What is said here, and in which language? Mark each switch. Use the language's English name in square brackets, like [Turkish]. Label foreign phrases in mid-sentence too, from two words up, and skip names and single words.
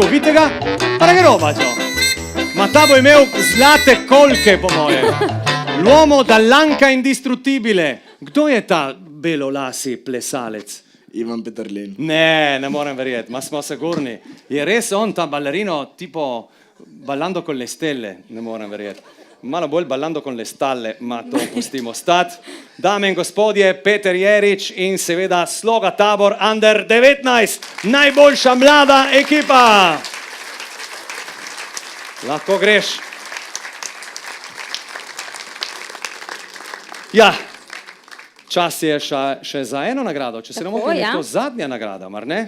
[Slovenian] Vidite ga? Pa ne grobačo. Ta bo imel zlate kolke, po moje. [Italian] L'uomo dall'anca indistruttibile. [Slovenian] Kdo je ta belolasi plesalec? Ivan Peterlin. Ne morem verjeti, ma smo sigurni. Je res on ta [Italian] ballerino tipo [Slovenian] Ballando con le stelle? Ne morem verjeti. Malo bolj Ballando con le stalle, ma to pustimo stati. Dame in gospodje, Peter Jerič in seveda Sloga Tabor Under 19, najboljša mlada ekipa. Lahko greš. Ja, čas je še za eno nagrado, če se ne motim, je to zadnja nagrada, mar ne?